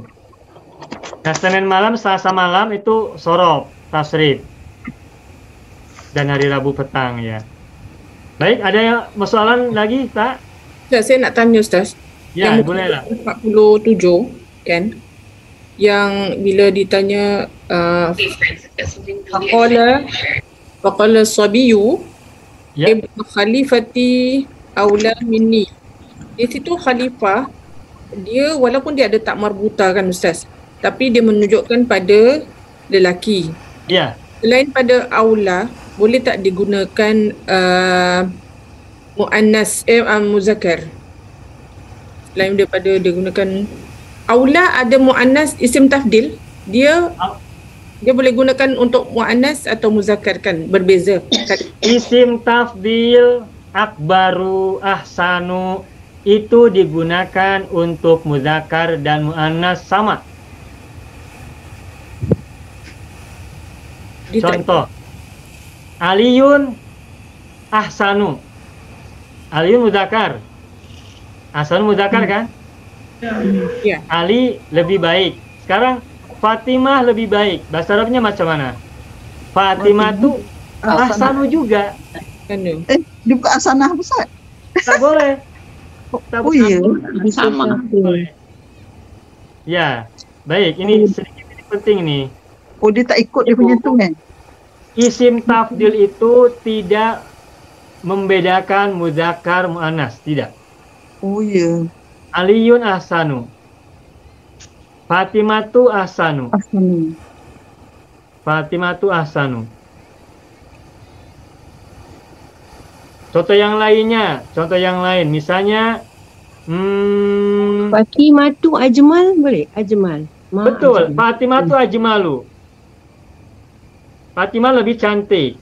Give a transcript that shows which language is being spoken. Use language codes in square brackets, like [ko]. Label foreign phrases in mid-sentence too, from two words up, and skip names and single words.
[ms] Nah, Senin malam, Selasa malam itu sorob, tasrif. Dan hari Rabu petang ya. Baik, ada yang persoalan lagi tak? Saya nak tanya Ustaz. Ya, yang bolehlah. 47 kan? Yang bila ditanya [ar] فقال صبي ابن خليفة أولى مني. [ms] Di situ khalifah dia walaupun dia ada tak marbuta kan Ustaz, tapi dia menunjukkan pada lelaki. Ya. Selain pada aula, boleh tak digunakan muannas muzakkar? Selain daripada digunakan aula, ada muannas isim tafdil, dia boleh gunakan untuk muannas atau muzakkar kan, berbeza. Isim tafdil [ar] أكبر أحسن [ms] itu digunakan untuk muzakkar dan muannas sama. Contoh, [ar] علي أحسن. [ms] Aliyun muzakkar. Ahsanu muzakkar kan? Ya. Ali lebih baik. Sekarang Fatimah lebih baik. Bahasa Arabnya macam mana? Fatimah tuh ahsanu juga. Dia bukan ahsanah Ustaz. Tak boleh. Oh iya. Sama. Ya, baik. Ini sedikit penting nih. Oh dia tak ikut dia punya tu kan? Isim tafdil itu tidak membedakan muzakkar muannas, tidak. Oh iya. [ar] علي أحسن. فاطمة أحسن. [ms] Ahsanu. [ar] فاطمة أحسن. [ms] Contoh yang lainnya, contoh yang lain, misalnya, [ar] فاطمة أجمل boleh? Ajmal. [ms] betul, [ar] فاطمة أجمل. [ms] Fatimah lebih cantik.